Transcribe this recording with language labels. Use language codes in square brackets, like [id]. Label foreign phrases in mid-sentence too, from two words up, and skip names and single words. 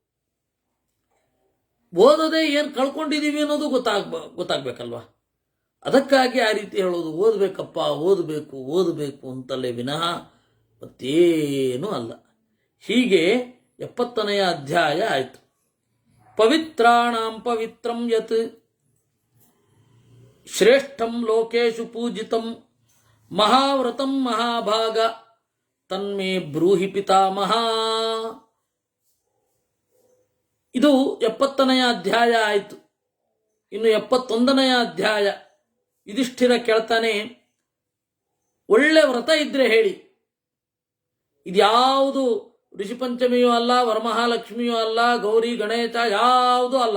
[kn] ಓದದೆ ಏನು ಕಳ್ಕೊಂಡಿದೀವಿ ಅನ್ನೋದು ಗೊತ್ತಾಗ್ಬೇಕಲ್ವಾ. ಅದಕ್ಕಾಗಿ ಆ ರೀತಿ ಹೇಳೋದು, ಓದಬೇಕಪ್ಪ, ಓದಬೇಕು ಅಂತಲೇ ವಿನಃ ಮತ್ತೇನೂ ಅಲ್ಲ. ಹೀಗೆ 70ನೇ ಅಧ್ಯಾಯ ಆಯಿತು. [sa] ಪವಿತ್ರಾಣಾಂ ಪವಿತ್ರಂ ಯತ್ ಶ್ರೇಷ್ಠಂ ಲೋಕೇಶು ಪೂಜಿತಂ ಮಹಾವ್ರತಂ ಮಹಾಭಾಗ ತನ್ಮೇ ಬ್ರೂಹಿ ಪಿತಾಮಹ. [kn] ಇದು 70ನೇ ಅಧ್ಯಾಯ ಆಯಿತು. ಇನ್ನು 71ನೇ ಅಧ್ಯಾಯ. ಯುಧಿಷ್ಠಿರ ಕೇಳ್ತಾನೆ, ಒಳ್ಳೆ ವ್ರತ ಇದ್ರೆ ಹೇಳಿ, ಇದ್ಯಾವುದು ಋಷಿಪಂಚಮಿಯೂ ಅಲ್ಲ, ವರಮಹಾಲಕ್ಷ್ಮಿಯೂ ಅಲ್ಲ, ಗೌರಿ ಗಣೇಶ ಯಾವುದೂ ಅಲ್ಲ.